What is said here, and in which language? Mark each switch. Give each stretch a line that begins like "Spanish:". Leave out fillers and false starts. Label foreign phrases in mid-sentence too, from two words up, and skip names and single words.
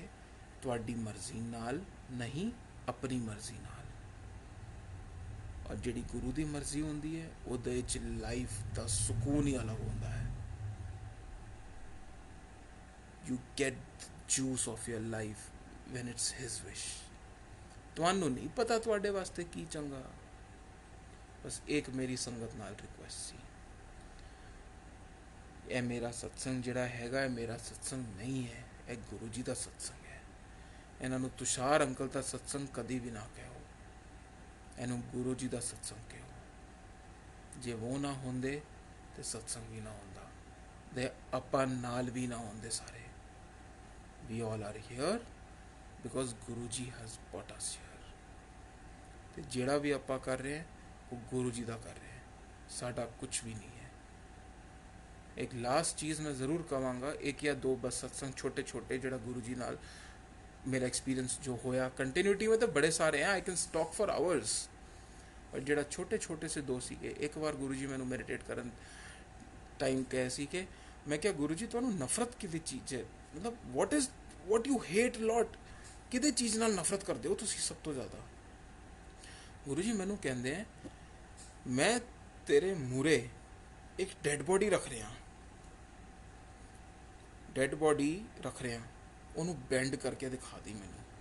Punjabi: ਤੁਹਾਡੀ ਮਰਜ਼ੀ ਨਾਲ ਨਹੀਂ, ਆਪਣੀ ਮਰਜ਼ੀ ਨਾਲ. ਔਰ ਜਿਹੜੀ ਗੁਰੂ ਦੀ ਮਰਜ਼ੀ ਹੁੰਦੀ ਹੈ ਉਹਦੇ ਵਿੱਚ ਲਾਈਫ ਦਾ ਸਕੂਨ ਹੀ ਅਲੱਗ ਹੁੰਦਾ ਹੈ.
English: You get the juice of your life when it's his wish.
Punjabi: ਤੁਹਾਨੂੰ ਨਹੀਂ ਪਤਾ ਤੁਹਾਡੇ ਵਾਸਤੇ ਕੀ ਚੰਗਾ. ਬਸ ਇੱਕ ਮੇਰੀ ਸੰਗਤ ਨਾਲ ਰਿਕੁਐਸਟ ਸੀ, ਇਹ ਮੇਰਾ ਸਤਸੰਗ ਜਿਹੜਾ ਹੈਗਾ ਇਹ ਮੇਰਾ ਸਤਸੰਗ ਨਹੀਂ ਹੈ, ਇਹ ਗੁਰੂ ਜੀ ਦਾ ਸਤਸੰਗ ਹੈ. ਇਹਨਾਂ ਨੂੰ ਤੁਸ਼ਾਰ ਅੰਕਲ ਦਾ ਸਤਸੰਗ ਕਦੀ ਵੀ ਨਾ ਕਹੋ, ਇਹਨੂੰ ਗੁਰੂ ਜੀ ਦਾ ਸਤਸੰਗ ਕਹੋ. ਜੇ ਉਹ ਨਾ ਹੁੰਦੇ ਤੇ ਸਤਸੰਗ ਵੀ ਨਾ ਹੁੰਦਾ, ਤੇ ਆਪਾਂ ਨਾਲ ਵੀ ਨਾ ਹੁੰਦੇ ਸਾਰੇ.
English: We all are here because Guru Ji has brought us here.
Punjabi: ਤੇ ਜਿਹੜਾ ਵੀ ਆਪਾਂ ਕਰ ਰਹੇ ਹਾਂ ਉਹ ਗੁਰੂ ਜੀ ਦਾ ਕਰ ਰਹੇ ਹਾਂ, ਸਾਡਾ ਕੁਝ ਵੀ ਨਹੀਂ ਹੈ. ਇੱਕ ਲਾਸਟ ਚੀਜ਼ ਮੈਂ ਜ਼ਰੂਰ ਕਹਾਂਗਾ, ਇੱਕ ਜਾਂ ਦੋ ਬਸ ਸਤਸੰਗ ਛੋਟੇ ਛੋਟੇ ਜਿਹੜਾ ਗੁਰੂ ਜੀ ਨਾਲ ਮੇਰਾ ਐਕਸਪੀਰੀਅੰਸ ਜੋ ਹੋਇਆ.
Hindi: ਕੰਟੀਨਿਊਟੀ में तो बड़े सारे हैं,
English: I can talk for hours,
Punjabi: ਪਰ ਜਿਹੜਾ ਛੋਟੇ ਛੋਟੇ ਸੇ ਦੋ ਸੀਗੇ. ਇੱਕ ਵਾਰ ਗੁਰੂ ਜੀ ਮੈਨੂੰ ਮੈਡੀਟੇਟ ਕਰਨ ਟਾਈਮ ਕਹੇ ਸੀ ਕਿ ਮੈਂ ਕਿਹਾ ਗੁਰੂ ਜੀ ਤੁਹਾਨੂੰ ਨਫ਼ਰਤ ਕਿਹਦੀ ਚੀਜ਼ ਹੈ, ਮਤਲਬ
English: what you hate a lot,
Punjabi: ਕਿਹਦੇ ਚੀਜ਼ ਨਾਲ ਨਫ਼ਰਤ ਕਰਦੇ ਹੋ ਤੁਸੀਂ ਸਭ ਤੋਂ ਜ਼ਿਆਦਾ. ਗੁਰੂ ਜੀ ਮੈਨੂੰ ਕਹਿੰਦੇ ਆ ਮੈਂ ਤੇਰੇ ਮੂਰੇ ਇੱਕ
English: dead body
Punjabi: ਰੱਖ ਰਿਹਾ, ਉਹਨੂੰ ਬੈਂਡ ਕਰਕੇ ਦਿਖਾ ਦੀ ਮੈਨੂੰ.